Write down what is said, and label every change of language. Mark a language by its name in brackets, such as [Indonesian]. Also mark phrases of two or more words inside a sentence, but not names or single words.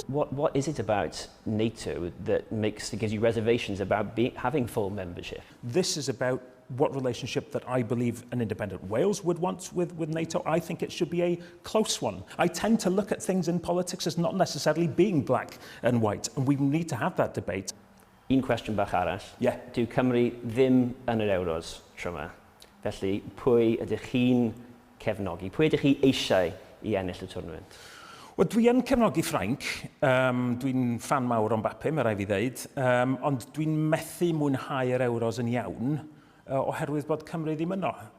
[English] What is it about NATO that gives you reservations about having full membership? This is about what relationship that I believe an independent Wales would want with NATO. I think it should be a close one. I tend to look at things in politics as not necessarily being black and white, and we need to have that debate. [Welsh] Un cwestiwn bach arall. Yeah. Dyw Cymru ddim yn yr Euros tro yma. Felly, pwy ydych chi'n cefnogi? Pwy ydych chi eisiau I ennill y tournament? Wel, dwi yn cefnogi Ffrainc. Dwi'n fan mawr o'n Mbappe, mae rai fi ddeud. Ond dwi'n methu mwynhau yr Euros yn iawn oherwydd bod Cymru ddim yno.